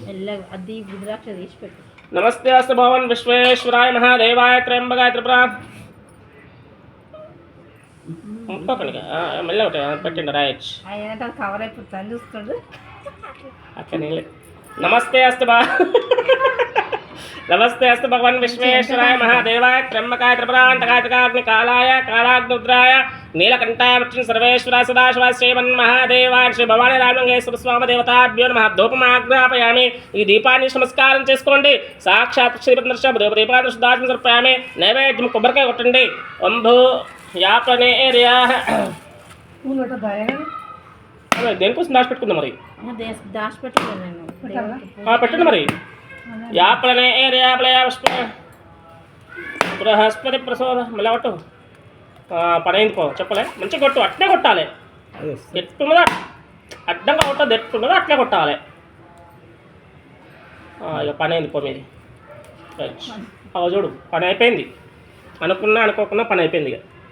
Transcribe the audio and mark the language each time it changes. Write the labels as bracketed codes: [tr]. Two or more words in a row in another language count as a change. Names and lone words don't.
[sa] నమస్తే అస్తు భగవన్ విశ్వేశ్వరాయ మహాదేవాయ త్ర్యంబకాయ త్రిపురా. [te] మెల్ల ఒకటి పెట్టండి రైట్. [sa] అట్లా నమస్తే అస్తు नमस्ते अस्तु भगवान् विश्वेश्वराय महादेवाय त्र्यंबकाय त्रिपुरांतकाय त्रिकाग्निकालाय कालाग्निरुद्राय नीलकंठाय वृक्षं सर्वेश्वराय सदाशिवाय श्रीमन्महादेवाय श्री भवानी रामलिंगेश्वर स्वामी देवताभ्यो नमः धूपमाग्रापयामि [te] ఈ దీపాన్ని నమస్కారం చేసుకోండి [sa] సాక్షాత్ శ్రీపద్మర్ష దీపాన్ని శుద్ధాత్మ సమర్పయామి [te] నైవేద్యం కొబ్బరికాయ కొట్టండి [sa] అంభో యాపనే ఏరియా [te] పూలు పెట్టద్దా దేనికోసం దాచిపెట్టుకుందాం మరి దాచిపెట్టలేదు నేను పెట్టండి మరి యాపలనే ఏరియా బృహస్పతి ప్రసోద మళ్ళీ కొట్టు పని అయింది పో చెప్పలే మంచిగా కొట్టు అట్లే కొట్టాలి ఎట్టున్నదా అడ్డంగా కొట్టదు ఎట్టున్నదో అట్లే కొట్టాలి ఇక పని అయింది పో మీది చూడు పని అయిపోయింది అనుకున్నా అనుకోకుండా పని అయిపోయింది ఇక